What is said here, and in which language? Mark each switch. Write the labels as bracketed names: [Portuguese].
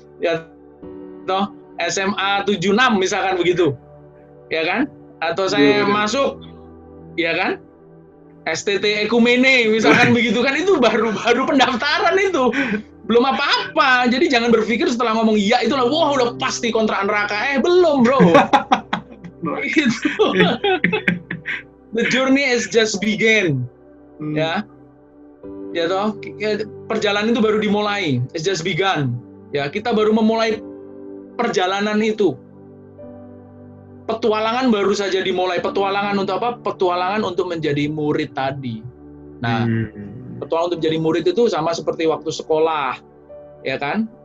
[Indonesian] Ya toh? SMA 76 misalkan begitu. Ya kan? Atau saya masuk, ya kan? STT Ekumene misalkan begitu kan, itu baru pendaftaran itu. Belum apa-apa. Jadi jangan berpikir setelah ngomong iya itu lah, wah udah pasti kontra neraka. Belum, bro. Itu. [English] The journey is just begin. [Indonesian] Ya. Ya toh, perjalanan itu baru dimulai. [English] It's just begun. [Indonesian] Ya, kita baru memulai perjalanan itu. Petualangan baru saja dimulai. Petualangan untuk apa? Petualangan untuk menjadi murid tadi. Nah, petualangan untuk menjadi murid itu sama seperti waktu sekolah, ya kan?